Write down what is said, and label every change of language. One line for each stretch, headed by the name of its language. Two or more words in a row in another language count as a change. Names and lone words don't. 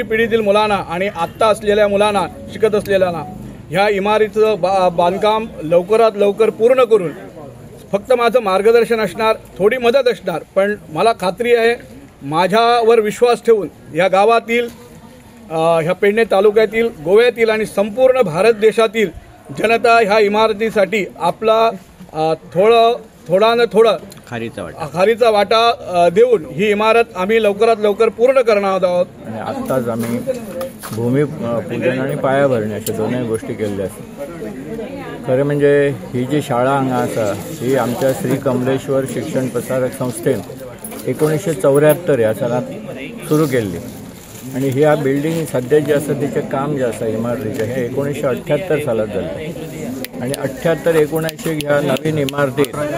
Marathi: पिढीतील मुलांना आणि आत्ता असलेल्या मुलांना शिकत असलेल्यांना ह्या इमारतीचं बांधकाम लवकरात लवकर पूर्ण करून फक्त माझं मार्गदर्शन असणार, थोडी मदत असणार, पण मला खात्री आहे माझ्यावर विश्वास ठेवून ह्या गावातील ह्या पेडणे तालुक्यातील, गोव्यातील आणि संपूर्ण भारत देशातील जनता ह्या इमारतीसाठी आपला थोडा न थोडा खारीचा वाटा देऊन ही इमारत आम्ही लवकरात लवकर पूर्ण करणार आहोत। आणि आत्ताच आम्ही भूमिपूजन आणि पायाभरणी अशा दोन्ही गोष्टी केल्ल्या आसात।
Konkani: खरें म्हणजे ही जी शाळा हांगा आसा ही आमच्या श्री कमलेश्वर शिक्षण प्रसारक संस्थेन 1974 ह्या सालांत सुरू केल्ली आणि ह्या बिल्डींग सध्या जे आसा तिचें काम जे आसा इमारतीचें हे 1978 सालांत जाल्लें आणि 78-79 ह्या नवीन इमारतीत